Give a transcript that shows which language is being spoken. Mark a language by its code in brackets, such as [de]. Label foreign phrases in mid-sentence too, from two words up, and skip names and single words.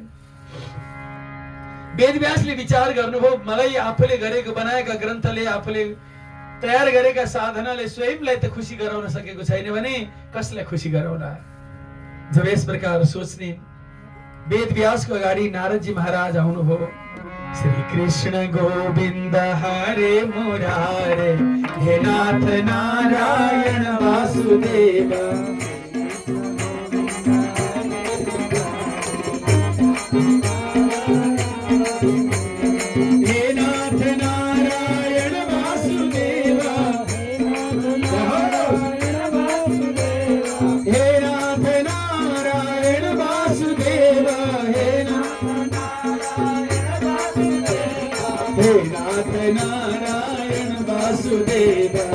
[ne] वेदव्यासले विचार गर्नुभयो, मलाई आफूले गरेको बनाएका ग्रन्थले, आफूले तयार गरेका साधनाले स्वयंलाई त खुसी गराउन सकेको छैन भने कसलाई खुसी गराउला। जब यस प्रकार सोच्ने वेदव्यासको अगाडि नारदजी महाराज आउनुभयो। [sa] श्री कृष्ण गोविंद हरे मुरारे, हे नाथ नारायण वासुदेव। हे नाथ नारायण वासुदेव, हे नाथ नारायण वासुदेव, हे नाथ नारायण वासुदेव।